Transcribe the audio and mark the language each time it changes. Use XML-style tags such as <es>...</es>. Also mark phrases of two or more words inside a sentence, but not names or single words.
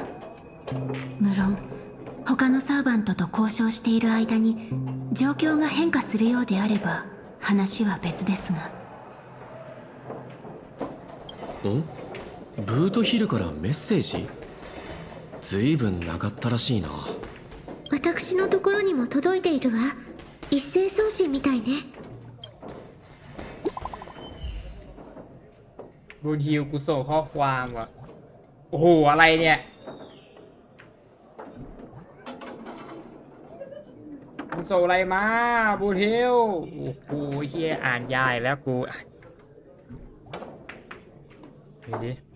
<ja>無論他のサーバントと交渉している間に状況が変化するようであれば話は別ですが。ブートヒルからメッセージ？ずいぶんなかったらしいな。私のところにも届いているわ。一斉送信みたいね。</ja> <th>บูฮิวกูส่งข้อความว่ะโอ้โหอะไรเนี่ยมึงส่งอะไรมาบูฮิวโอ้โหเฮียอ่านยายแล้วกูดูดิ</th>